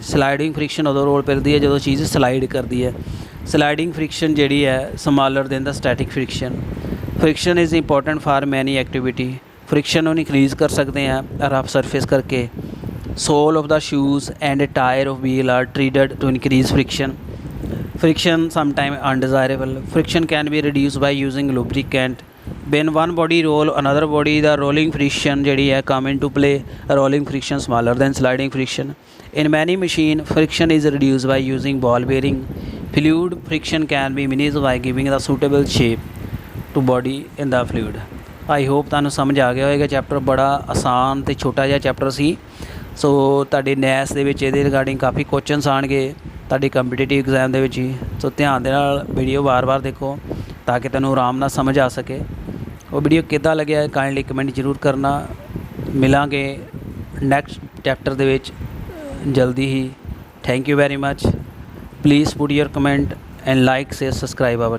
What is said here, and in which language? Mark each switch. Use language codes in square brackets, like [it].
[pa] Sliding friction ਉਦੋਂ role ਕਰਦੀ ਹੈ ਜਦੋਂ ਚੀਜ਼ ਸਲਾਈਡ ਕਰਦੀ ਹੈ। ਸਲਾਈਡਿੰਗ ਫ੍ਰਿਕਸ਼ਨ ਜਿਹੜੀ ਹੈ [en] Smaller than the static friction. Friction is important for many activity. [pa] ਫ੍ਰਿਕਸ਼ਨ ਨੂੰ ਇਨਕਰੀਜ਼ ਕਰ ਸਕਦੇ ਹਾਂ ਰਫ ਸਰਫੇਸ ਕਰਕੇ। [en] Sole of the shoes and tyre of wheel are treated to increase friction. Friction sometimes undesirable. Friction can be reduced by using lubricant. When one body roll another body, the rolling friction [pa] ਜਿਹੜੀ ਹੈ [en] come into play. Rolling friction smaller than sliding friction. In many machine, friction is reduced by using ball bearing. Fluid friction can be minimized by giving the suitable shape to body in the fluid. I hope [pa] ਤੁਹਾਨੂੰ ਸਮਝ ਆ ਗਿਆ ਹੋਵੇਗਾ। Chapter ਬੜਾ ਆਸਾਨ ਅਤੇ ਛੋਟਾ ਜਿਹਾ ਚੈਪਟਰ ਸੀ। ਸੋ ਤੁਹਾਡੇ ਨੈਸ ਦੇ ਵਿੱਚ ਇਹਦੇ ਰਿਗਾਰਡਿੰਗ ਕਾਫੀ ਕੁਐਸਚਨਸ ਆਉਣਗੇ ਤੁਹਾਡੀ ਕੰਪੀਟੀਟਿਵ ਐਗਜ਼ਾਮ ਦੇ ਵਿੱਚ ਹੀ। ਸੋ ਧਿਆਨ ਦੇ ਨਾਲ ਵੀਡੀਓ ਵਾਰ-ਵਾਰ ਦੇਖੋ ਤਾਂ ਕਿ ਤੈਨੂੰ ਆਰਾਮ ਨਾਲ ਸਮਝ ਆ ਸਕੇ। ਉਹ ਵੀਡੀਓ ਕਿੱਦਾਂ ਲੱਗਿਆ ਕਾਈਂਡਲੀ ਕਮੈਂਟ ਜ਼ਰੂਰ ਕਰਨਾ। ਮਿਲਾਂਗੇ ਨੈਕਸਟ ਚੈਪਟਰ ਦੇ ਵਿੱਚ ਜਲਦੀ ਹੀ। [en] Thank you very much. Please put your comment and like, share, subscribe our